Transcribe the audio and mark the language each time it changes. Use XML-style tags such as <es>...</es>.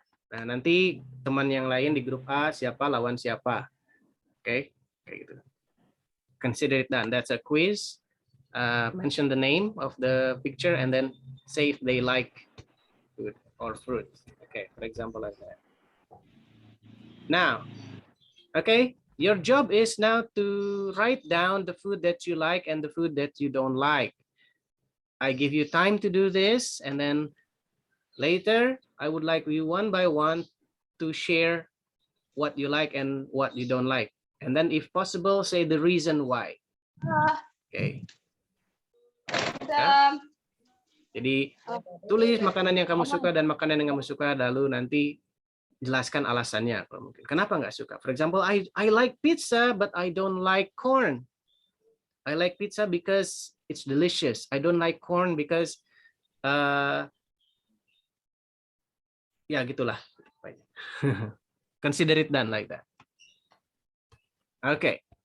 <id>Nah, nanti teman yang lain di grup A siapa lawan siapa.</id> <en>Okay,</en> <id>kayak gitu.</id> <en>Consider it done. That's a quiz. Mention the name of the picture and then say if they like food or fruit. Okay, for example like that. Now, okay, your job is now to write down the food that you like and the food that you don't like. I give you time to do this, and then later I would like you one by one to share what you like and what you don't like. And then if possible, say the reason why. Okay. Ya.</en> <id>Jadi tulis makanan yang kamu suka dan makanan yang kamu suka, lalu nanti jelaskan alasannya kalau mungkin. Kenapa nggak suka?</id> <en>For example, I like pizza but I don't like corn. I like pizza because it's delicious. I don't like corn because</en> <id>ya gitulah.</id> <en>Consider it done like that. Okay.</en>